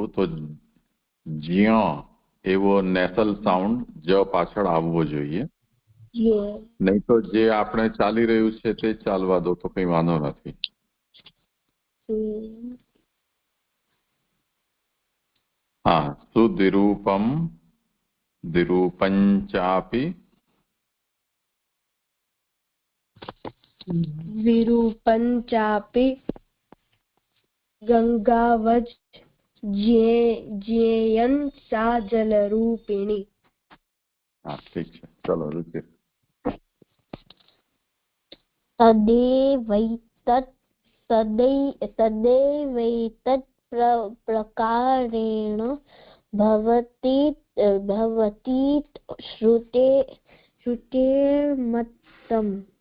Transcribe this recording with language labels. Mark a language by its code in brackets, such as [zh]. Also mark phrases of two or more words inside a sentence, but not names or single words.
[gu] તો જ્ઞ એવો [en] nasal sound [gu] જ પાછળ આવવો જોઈએ. નહીં તો જે આપણે ચાલી રહ્યું છે તે ચાલવા દો તો કઈ વાંધો નથી. [sa] हा, सुद्विरूपम द्विरूपंचापि गंगावज, ज्ञेयं सा जलरूपिणी. [hi] हाँ ठीक है, चलो रुचिर. [sa] तदेवैतत् प्रकारेण भवतीत् श्रुतेर्मतम्.